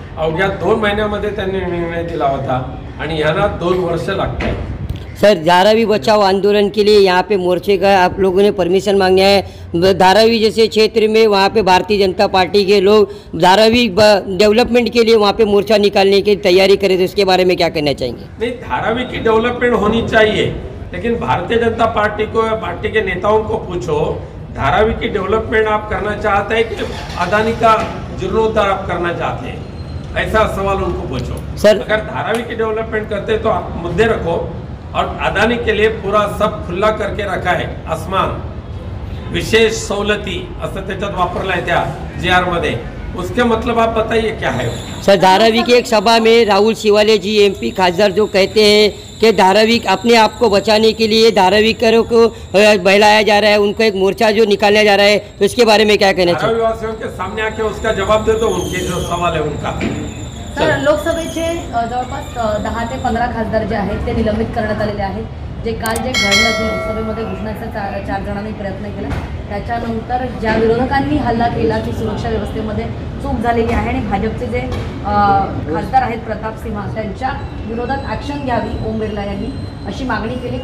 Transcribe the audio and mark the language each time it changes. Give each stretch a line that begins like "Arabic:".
Marathi: अवघ्या 2 महिन्यामध्ये त्यांनी निर्णय दिला होता आणि यांना 2 वर्ष लागतात.
Hindi: सर, धारावी बचाओ आंदोलन के लिए यहाँ पे मोर्चे का आप लोगों ने परमिशन मांगे हैं. धारावी जैसे क्षेत्र में वहाँ पे भारतीय जनता पार्टी के लोग धारावी डेवलपमेंट के लिए वहाँ पे मोर्चा निकालने की तैयारी करे, तो इसके बारे में क्या कहना चाहेंगे? नहीं, धारावी की डेवलपमेंट होनी चाहिए, लेकिन भारतीय जनता पार्टी को या पार्टी के नेताओं को पूछो धारावी की डेवलपमेंट आप करना चाहते हैं कि अदानी का जीर्णोद्धार आप करना चाहते हैं? ऐसा सवाल उनको पूछो. सर, अगर धारावी की डेवलपमेंट करते तो आप मुद्दे रखो. और अदानी के लिए पूरा सब खुला करके रखा है.
Marathi: आसमान विशेष सवलती असं त्याच्यात वापरला आहे त्या GR मध्ये.
Hindi: उसके मतलब आप बताइए क्या है? सर, धारावी की एक सभा में राहुल शिवाले जी MP खासदार जो कहते हैं कि धारावी अपने आप को बचाने के लिए धारावीकरों को बहलाया जा रहा है, उनको एक मोर्चा जो निकाला जा रहा है, तो इसके बारे में क्या कहना चाहिए? धारावी वासियों के सामने आके उसका जवाब दे दो. उनके जो सवाल है उनका.
Marathi: तर लोकसभेचे जवळपास 10 ते 15 खासदार जे आहेत ते निलंबित करण्यात आलेले आहेत. जे काल जे घडलं ते लोकसभेमध्ये घोषणाचा 4 जणांनी प्रयत्न केला. त्याच्यानंतर ज्या विरोधकांनी हल्ला केला की सुरक्षा व्यवस्थेमध्ये चूक झालेली आहे आणि भाजपचे जे खासदार आहेत प्रताप सिंह त्यांच्या विरोधात ॲक्शन घ्यावी ओम बिर्ला यांनी अशी मागणी केली.